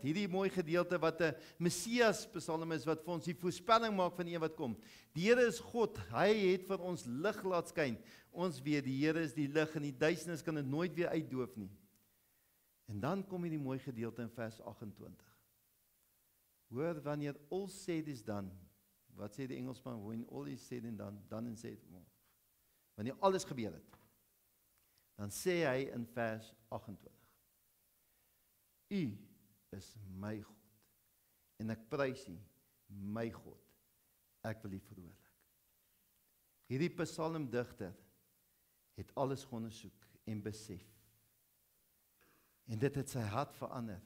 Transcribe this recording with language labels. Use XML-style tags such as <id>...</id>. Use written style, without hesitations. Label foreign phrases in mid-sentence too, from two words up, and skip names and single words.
<af>Hierdie mooi gedeelte wat 'n Messias Psalm is, wat vir ons die voorspelling maak van een wat kom. Die Here is God, hy het vir ons lig laat skyn. Ons weet, die Here is die lig en die duisternis kan dit nooit weer uitdoof nie. En dan kom hierdie mooi gedeelte in vers 28. Hoor, wanneer</af> <en>all said is done,</en> <af>wat sê die Engelsman,</af> <en>when all is said and done and said more.</en> <af>wanneer alles gebeur het, dan sê hy in vers 28, U is my God, en ek prys U, my God, ek wil U verhoorlik. Hierdie psalmdigter het alles ondersoek en besef, en dit het sy hart verander.</af>